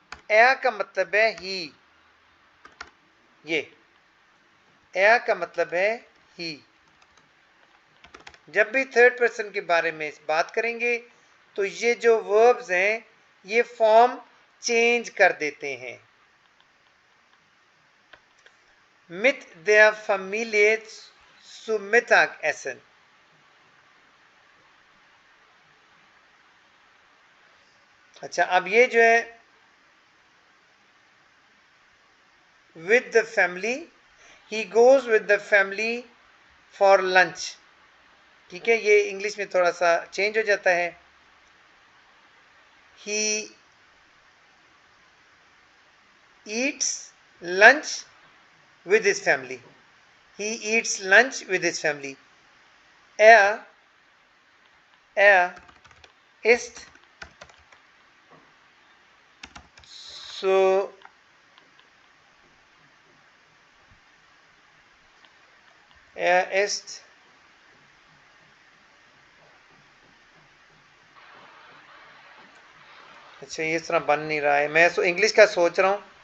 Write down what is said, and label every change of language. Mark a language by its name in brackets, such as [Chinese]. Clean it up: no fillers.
[Hindi] ए का मतलब है ही। ये ए का मतलब है ही। जब भी थर्ड पर्सन के बारे में बात करेंगे तो ये जो वर्ब्स हैं ये फॉर्म चेंज कर देते हैं। [German] mit der Familie zu Mittagessen। [Hindi] अच्छा, अब ये जो है [English] with the family, he goes with the family for lunch। [Hindi] ठीक है, ये इंग्लिश में थोड़ा सा चेंज हो जाता है। [English] he eats lunch with his family। he eats lunch with his family। [German] er ist so ist [Hindi] अच्छा, ये इस तरह बन नहीं रहा है, मैं इंग्लिश का सोच रहा हूँ।